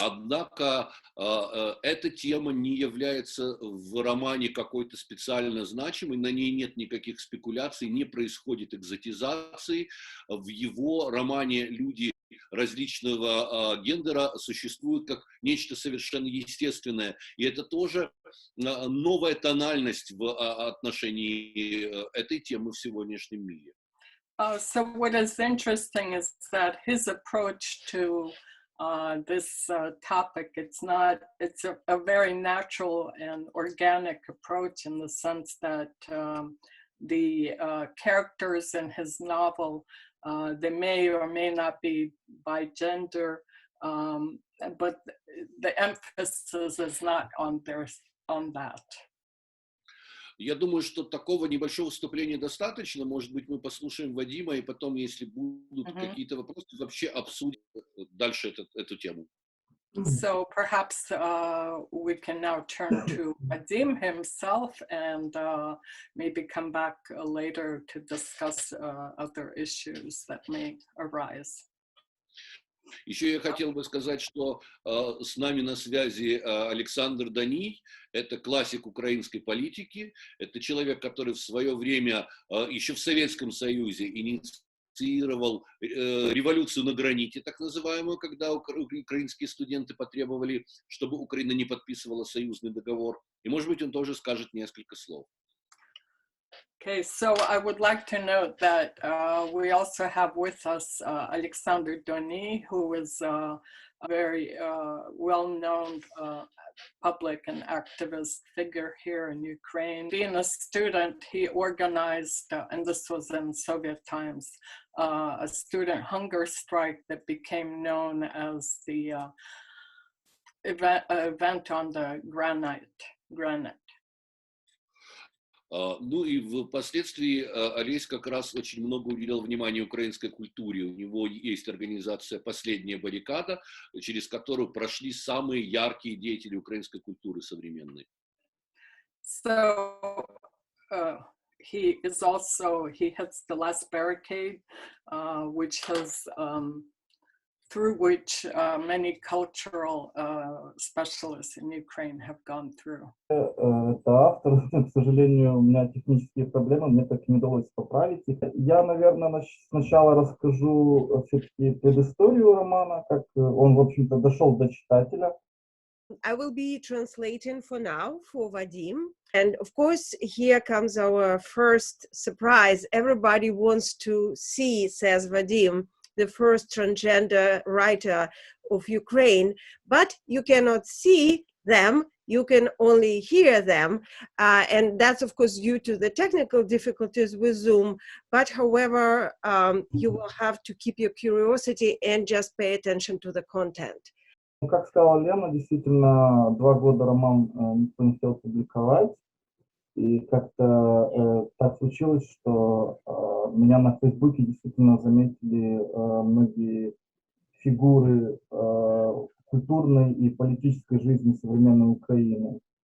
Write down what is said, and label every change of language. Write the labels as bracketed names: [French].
[Russian] Однако эта тема не является в романе какой-то специально значимой, на ней нет никаких спекуляций, не происходит экзотизации. В его романе люди различного гендера существуют как нечто совершенно естественное. И это тоже новая тональность в отношении этой темы в сегодняшнем мире. [English] So what is interesting is that his approach to this topic, it's a very natural and organic approach, in the sense that the characters in his novel, they may or may not be by gender, but the emphasis is not on that. [Russian] Я думаю, что такого небольшого вступления достаточно. Может быть, мы послушаем Вадима, и потом, если будут какие-то вопросы, вообще обсудим дальше эту тему. [English] So perhaps we can now turn to Vadim himself and maybe come back later to discuss other issues that may arise. [Russian] Еще я хотел бы сказать, что с нами на связи Александр Даний, это классик украинской политики, это человек, который в свое время, еще в Советском Союзе, инициировал революцию на граните, так называемую, когда украинские студенты потребовали, чтобы Украина не подписывала союзный договор. И, может быть, он тоже скажет несколько слов. [English] Okay, so I would like to note that we also have with us Alexander Doni, who is a very well-known public and activist figure here in Ukraine. Being a student, he organized, and this was in Soviet times, a student hunger strike that became known as the event on the granite. [Russian] Ну и впоследствии Олесь как раз очень много уделял внимания украинской культуре. У него есть организация «Последняя баррикада», через которую прошли самые яркие деятели украинской культуры современной. [English] So he heads the last barricade, which has through which many cultural specialists in Ukraine have gone through. [Russian] Это автор, к сожалению, у меня технические проблемы, мне так и не удалось поправить их. Я, наверное, сначала расскажу все-таки предысторию романа, как он, в общем-то, дошел до читателя. [English] I will be translating for now for Vadim. And of course, here comes our first surprise. Everybody wants to see, says Vadim, the first transgender writer of Ukraine, but you cannot see them, you can only hear them. And that's, of course, due to the technical difficulties with Zoom. But however, you will have to keep your curiosity and just pay attention to the content. [Russian] Ну, как сказала Лена, действительно, 2 года роман никто не хотел публиковать. И как-то так случилось, что меня на Фейсбуке действительно заметили многие фигуры культурной и политической жизни современной Украины.